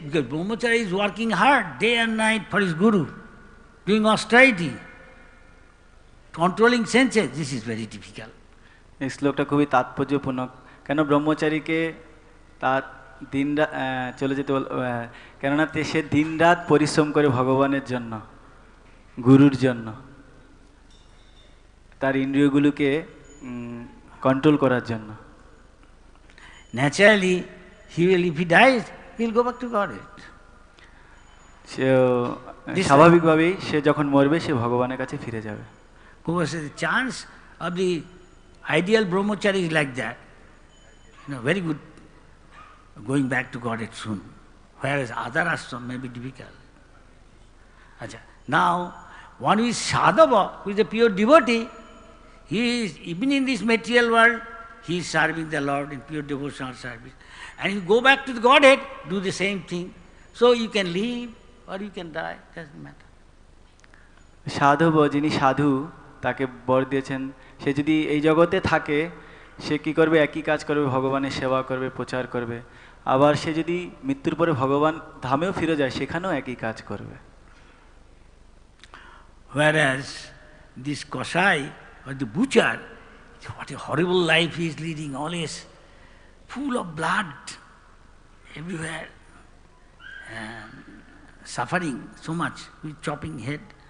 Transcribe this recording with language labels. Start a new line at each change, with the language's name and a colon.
English: Because brahmachari is working hard day and night for his guru, doing austerity, controlling senses. This is very difficult.
Bangla: এই শ্লোকটা খুবই তাৎপর্যপূর্ণ। কেন ব্রহ্মচারীকে তার দিনরাত চলে যেতে কেননা সে দিনরাত পরিশ্রম করে ভগবানের জন্য, গুরুর জন্য, তার ইন্দ্রিয়গুলোকে কন্ট্রোল করার জন্য।
English: Naturally, if he dies, he will go back to Godhead.
Bangla: সে স্বাভাবিকভাবেই সে যখন মরবে সে ভগবানের কাছে ফিরে যাবে।
English: Because the chance of the ideal brahmachari is like that, very good, going back to Godhead soon, whereas other ashram may be difficult. Now, one who is sadhava, who is a pure devotee, he is, even in this material world, he is serving the Lord in pure devotional service. And you go back to the Godhead, do the same thing. So you can live or you can die, doesn't matter.
Bangla: সাধব, যিনি সাধু তাকে বর দিয়েছেন, সে যদি এই জগতে থাকে সে কি করবে? একই কাজ করবে, ভগবানের সেবা করবে, প্রচার করবে। আবার সে যদি মৃত্যুর পরে ভগবান ধামেও ফিরে যায় সেখানেও একই কাজ করবে।
English: Whereas this Kosai or the butcher, what a horrible life he is leading, always full of blood everywhere, and suffering so much with chopping head.